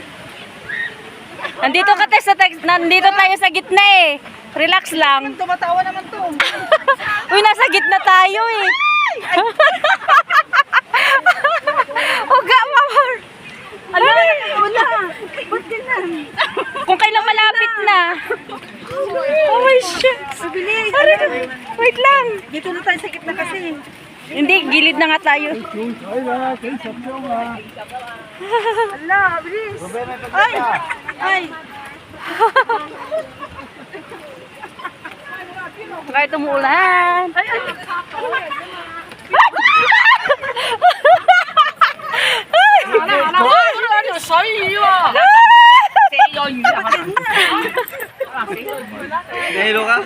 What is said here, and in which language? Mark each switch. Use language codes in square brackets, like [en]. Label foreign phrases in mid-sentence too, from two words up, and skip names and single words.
[tl] Nandito tayo sa gitna eh. Relax lang. Tumatawa naman to. Uy, nasa gitna tayo eh. Uga, mawar. Ano? Wala. Ba't ganun? Kung kailan malapit na. [en] Oh my shit. [tl] Bilis. Wait lang. Dito na tayo sa gitna kasi. Hindi, gilid na nga tayo. [yue] 水啦，幾十張啊！ [tl] Ala, bilis. Ay! Ay! Kahit umuulan. Ay! Ay! Nahilo ka?